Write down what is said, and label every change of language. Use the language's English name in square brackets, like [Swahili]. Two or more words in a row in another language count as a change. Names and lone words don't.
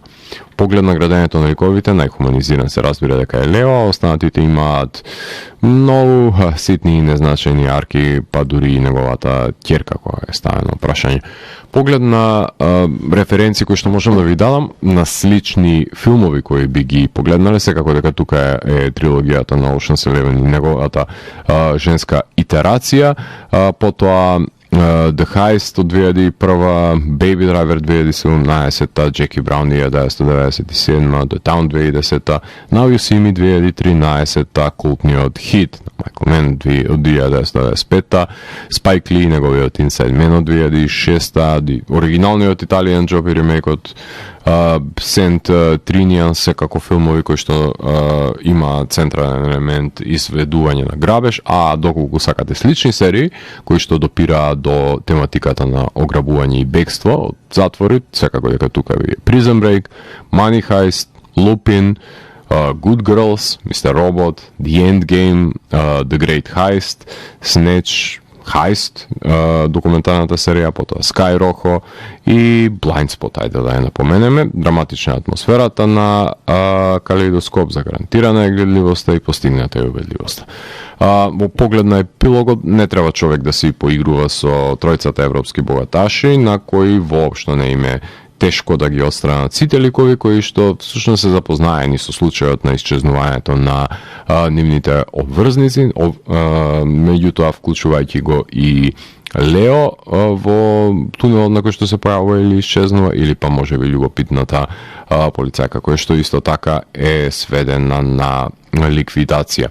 [Macedonian] Поглед на градењето на ликовите, најхуманизиран се разбира дека е Лео, а останатите имаат многу ситни и незначајни арки, па дури и неговата ќерка која е ставена прашање. Поглед на референции кои што можам да ви дадам на слични филмови кои би ги погледнале, секако дека тука е трилогијата на Ocean's Eleven и неговата женска итерација, потоа The Heist од 2001, Baby Driver 2017, Jackie Brown 1997, The Town 2010, Now You See Me 2013, култниот хит на Michael Mann од 1995, Spike Lee, неговиот Inside Man од 2006, оригиналниот Italian Job и ремейкот Сент Триниан, секако филмови кои што има централен елемент изведување на грабеж, а доколку сакате слични серии кои што допираат до тематиката на ограбување и бегство од затвори, секако дека тука ви е Prison Break, Money Heist, Lupin, Good Girls, Mr. Robot, The Endgame, The Great Heist, Snatch, Heist, документарната серија, потоа Sky Rojo и Blindspot, ајде да ја напоменеме. Драматична атмосферата на Калейдоскоп, загарантирана е гледливоста и постигната е убедливоста. Во поглед на епилогот не треба човек да се поигрува со тројцата европски богаташи, на кои воопшто не име тешко да ги отстранат сите ликови кои што всушност се запознаени со случајот на исчезнувањето на нивните обврзници, меѓутоа вклучувајќи го и Лео во тунелот на кој што се појавува или исчезнува, или па можеби љубопитната полицајка која што исто така е сведена на ликвидација.